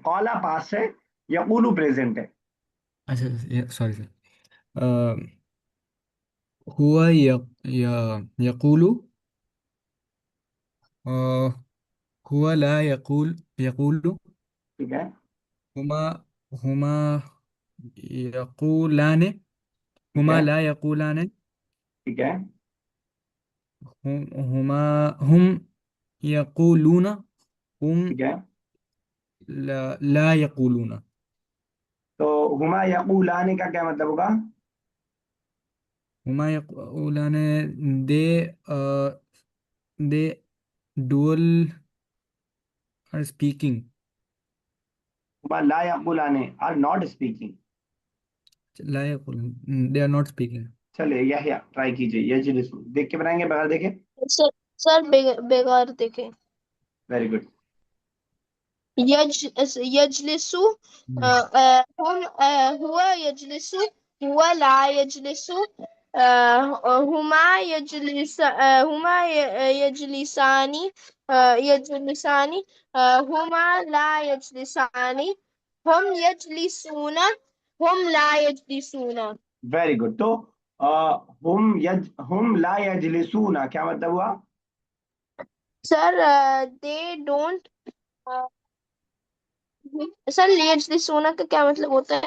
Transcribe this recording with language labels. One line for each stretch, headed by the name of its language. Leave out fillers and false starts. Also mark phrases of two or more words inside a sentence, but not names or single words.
Hindi: कौला पास है, यकूलू प्रेजेंट है। अच्छा, सॉरी सर।
Arabic: هو يقول، أ، هو لا يقول,
Hindi: ठीक है,
Arabic: هما هما يقولان,
Hindi: ठीक
Arabic: हुमा
Hindi: है,
Arabic: لا يقولان,
Hindi: ठीक है,
Arabic: هما هم يقولون، هم
Hindi: ठीक है।
Arabic: لا يقولون.
Hindi: तो
Arabic: هما يقولان
Hindi: का क्या मतलब होगा?
Arabic: هما يقولان,
English: they they dual are speaking.
Arabic: هما لا يقولان
English: are not speaking.
Arabic: لا يقول,
English: they are not speaking.
Hindi: चलिए यह ट्राई कीजिए, यजलिस देख के बनाएंगे, बगैर देखे। सर सर बेगार देखे।
English: very good.
Arabic: يج يجلس هم هو يجلس، هو لا يجلس، هما يجلسان، يجلسان، هما لا يجلسان, هم يجلسون، هم لا يجلسون.
English: very good.
Hindi: तो
Arabic: هم لا يجلسون
Hindi: क्या मतलब हुआ?
English: sir they don't.
Hindi: सर यजलिसूना का क्या मतलब होता है?